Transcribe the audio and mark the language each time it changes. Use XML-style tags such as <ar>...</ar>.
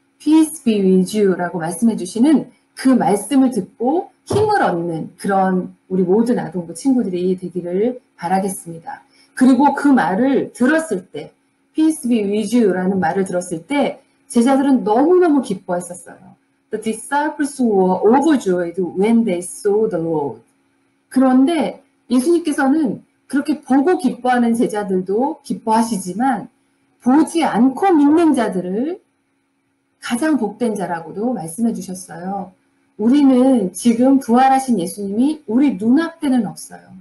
<en>Peace be with you</en> <ko>라고 말씀해 주시는 그 말씀을 듣고 힘을 얻는 그런 우리 모든 아동부 친구들이 되기를 바라겠습니다. 그리고 그 말을 들었을 때</ko> <en>Peace be with you</en> <ko>라는 말을 들었을 때 제자들은 너무너무 기뻐했었어요.</ko> <en>The disciples were overjoyed when they saw the Lord.</en> <ko>그런데 예수님께서는 그렇게 보고 기뻐하는 제자들도 기뻐하시지만 보지 않고 믿는 자들을 가장 복된 자라고도 말씀해 주셨어요. 우리는 지금 부활하신 예수님이 우리 눈앞에는 없어요.</ko>